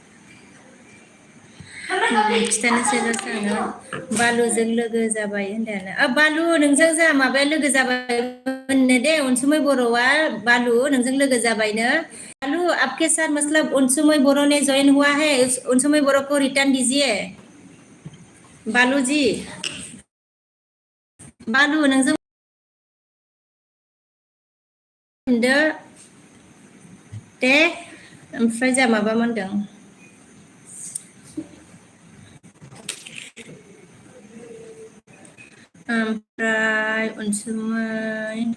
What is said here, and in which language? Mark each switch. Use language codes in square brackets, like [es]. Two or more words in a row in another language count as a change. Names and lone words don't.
[brx] खिथानोसै जोङो बालुजों लोगो जाबाय होनदों बालु नोंजों जोंहा माबाया लोगो जाबाय होननो दे अनसुमै बर'आ बालु नोंजों लोगो जाबायनो बालु [hi] आपके साथ मतलब [brx] अनसुमै बर' [hi] ने जॉइन हुआ है [brx] अनसुमै बर' [hi] को रिटर्न दीजिए बालु जी [brx] बालु नोंजों होनदो दे ओमफ्राय जा माबा मोनदों ओमफ्राय अनसुमै